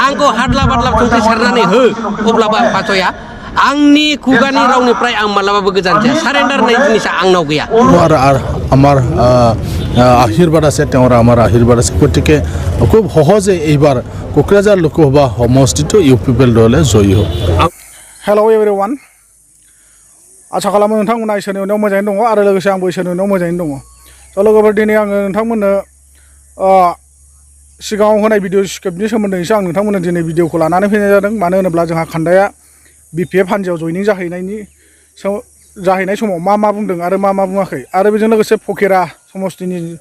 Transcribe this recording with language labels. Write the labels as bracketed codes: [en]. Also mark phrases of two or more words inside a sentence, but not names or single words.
[brx] आंखौ हादला बादला संख्रि सारनानै हो अब्लाबो आं फासया आंनि खुगानि रावनिफ्राय आं मालाबाबो गोजान जाया सारेन्डार होननाय जिनिसा आंनाव गैया [as] আর আমার আশীর্বাদ আছে তেওঁৰ আমার আশীর্বাদ আছে গতিকে খুব সহজে এইবাৰ কোকৰাঝাৰ লোকসভা সমষ্টিটো ইউপিপিএল দলে জয়ী হ'ব [en] Hello everyone [brx] आसा खालामो नोंथांमोना इसोरनि उनाव मोजाङै दङ आरो लोगोसे आंबो इसोरनि उनाव मोजाङै दङ स' लोगोफोर दिनै आङो नोंथांमोननो सिगाङाव होनाय [en] video scriptni [brx] सोमोन्दैसो आं नोंथांमोननो दिनै भिडिअखौ लानानै फैनाय जादों मानो होनोब्ला जोंहा खान्दाया बिपिएफ हान्जायाव जयनिं जाहैनाय समाव मा बुंदों आरो मा बुङाखै आरो बेजों लोगोसे फकिरा समष्टिनि